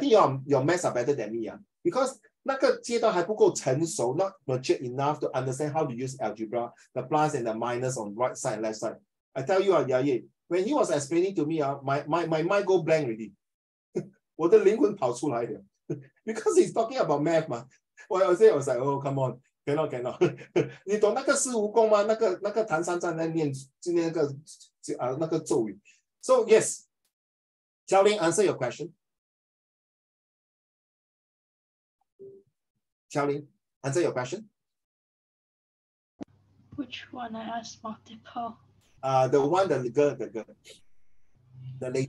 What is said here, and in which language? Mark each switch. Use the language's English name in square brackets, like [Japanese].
[English] I think your maths are better than me because [Chinese] 那个阶段还不够成熟, [English] not mature enough to understand how to use algebra, the plus and the minus on right side and left side. I tell you, Yaye, when he was explaining to me, my mind go blank already. [Chinese] 我的灵魂跑出来了 [English] because he's talking about math [Chinese] 嘛。我有些 [English] I was like, oh come on, cannot. [Chinese] 你懂那个四蜈蚣吗？那个唐三藏在念那个咒语。 [English] So yes, Xiao Ling, answer your question. Xiao Ling, answer your question. Which one? I asked multiple. The one, the girl, the ladies.